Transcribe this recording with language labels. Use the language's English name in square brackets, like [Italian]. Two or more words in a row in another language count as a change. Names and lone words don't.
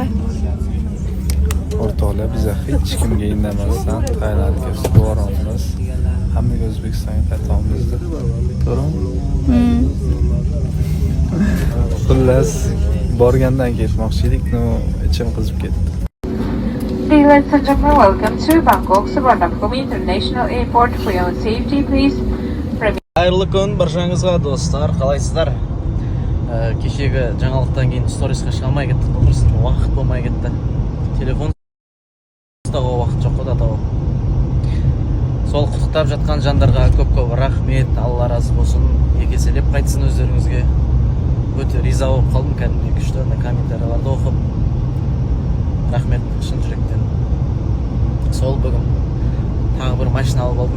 [Uzbek] O'rtoqlar biz hech kimga indamasdan Tailandga boramiz. Hammaga O'zbekistonga qaytamiz deb. To'g'rimi? Xullas, borgandan ketmoqchi edik, ichim qizib ketdi. [English] Ladies and gentlemen, welcome to Bangkok Suvarnabhumi International Airport. For your own safety, please. [Uzbek] Xayrli kun barchangizga do'stlar, qalaysizlar? Kechagi жаңалықтан keyin storiesga chiqa olmay ketdik, to'g'risi vaqt bo'lmay ketdi. Telefon vaqt yo'q edi to'g'ri. [Kazakh] Сол құттықтап жатқан жандарға көп-көп рахмет, Алла разы болсын. Екеселеп қайтсын өздеріңізге. Өте риза болып қалдым, кәдімгі күшті комментарияларды оқып. Рахмет шын жүректен. Сол бүгін тағы бір машина алып алдым.